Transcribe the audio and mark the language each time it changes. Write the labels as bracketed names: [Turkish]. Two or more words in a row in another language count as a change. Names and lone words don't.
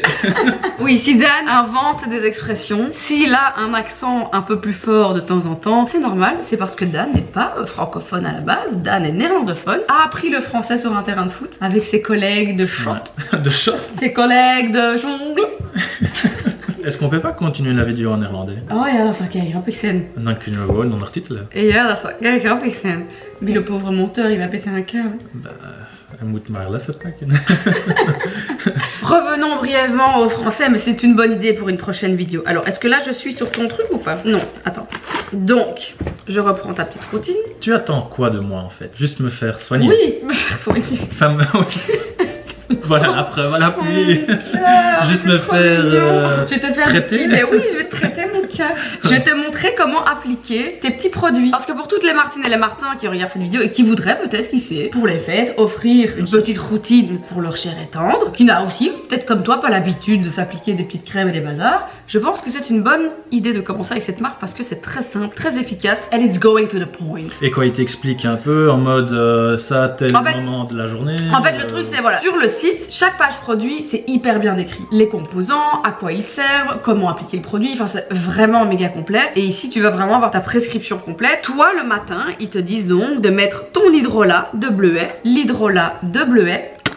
[French] Oui, si Dan invente des expressions, s'il a un accent un peu plus fort de temps en temps, c'est normal, c'est parce que Dan n'est pas francophone à la base, Dan est néerlandophone, a appris le français sur un terrain de foot avec ses collègues de shot, Ouais. De shot. ses collègues de jongle. Est-ce qu'on peut pas continuer la vidéo en néerlandais? [Dutch] Oh ja, dat zou ik grappig zijn. Dan kunnen we gewoon ondertitelen. Ja, dat zou kijk grappig zijn. [French] Mais le pauvre monteur, il va péter un câble. Bah, [Dutch] hij moet maar lessen pakken. [French] Revenons brièvement au français, mais c'est une bonne idée pour une prochaine vidéo. Alors, est-ce que là, je suis sur ton truc ou pas? Non, attends. Donc, je reprends ta petite routine. Tu attends quoi de moi en fait? Juste me faire soigner? Oui, me faire soigner. Enfin, voilà, après, voilà, puis juste me faire je vais te faire traiter. mais oui, je vais te traiter mon cœur. Je vais te montrer comment appliquer tes petits produits. Parce que pour toutes les Martines et les Martins qui regardent cette vidéo et qui voudraient peut-être, qui sait, pour les fêtes, offrir une petite routine pour leur chair et tendre, qui n'a aussi, peut-être comme toi, pas l'habitude de s'appliquer des petites crèmes et des bazars, je pense que c'est une bonne idée de commencer avec cette marque parce que c'est très simple, très efficace, [English] and it's going to the point. [French] Et quoi, il t'explique un peu en mode ça, tel moment de la journée. En fait, le truc, c'est voilà, sur le site, chaque page produit, c'est hyper bien décrit. Les composants, à quoi ils servent, comment appliquer le produit, enfin, c'est vraiment méga complet. Et ici, tu vas vraiment avoir ta prescription complète. Toi, le matin, ils te disent donc de mettre ton hydrolat de bleuet, l'hydrolat de bleuet.